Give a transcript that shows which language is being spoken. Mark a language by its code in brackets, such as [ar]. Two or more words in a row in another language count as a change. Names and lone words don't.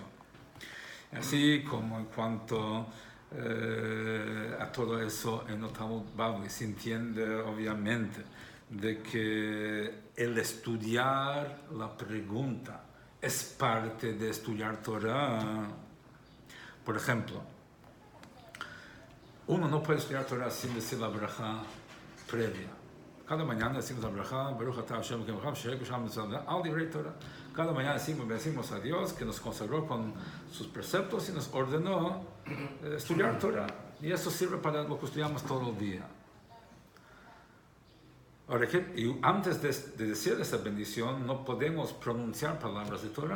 [es] Así como en cuanto a todo eso en el Talmud Bavli se entiende obviamente de que el estudiar la pregunta es parte de estudiar Torah. Por ejemplo, uno no puede estudiar Torah sin decir la braja previa. Cada mañana decimos la braja, [he] ברוך אתה השם אלוקינו שאק בשם מצוה על דברי תורה. [es] Cada mañana decimos a Dios que nos consagró con sus preceptos y nos ordenó estudiar Torah. Y eso sirve para lo que estudiamos todo el día. Ahora, y antes de decir esa bendición, no podemos pronunciar palabras de Torah.